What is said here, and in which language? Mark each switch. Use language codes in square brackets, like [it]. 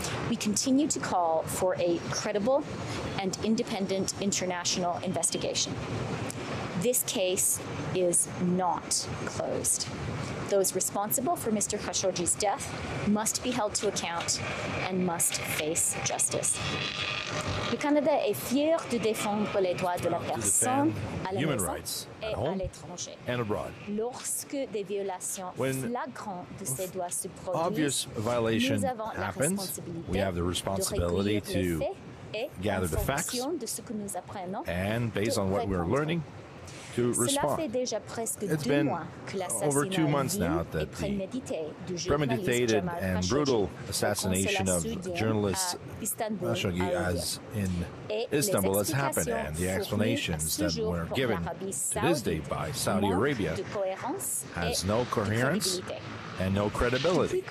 [en] We continue to call for a credible and independent international investigation. This case is not closed. Those responsible for Mr. Khashoggi's death must be held to account and must face justice. [fr] Le Canada est fier de défendre les droits de la personne à la maison et à l'étranger. Lorsque des violations flagrantes de ces droits se produisent, nous avons la responsabilité de recueillir les faits et, [en] gather the [fr] en [en] facts, [fr] fonction de ce que nous apprenons, [en] and based on what we're learning, to respond. It's been over 2 months now that the premeditated and brutal assassination of journalist Khashoggi in Istanbul has happened, and the explanations that were given to this day by Saudi Arabia has no coherence and no credibility.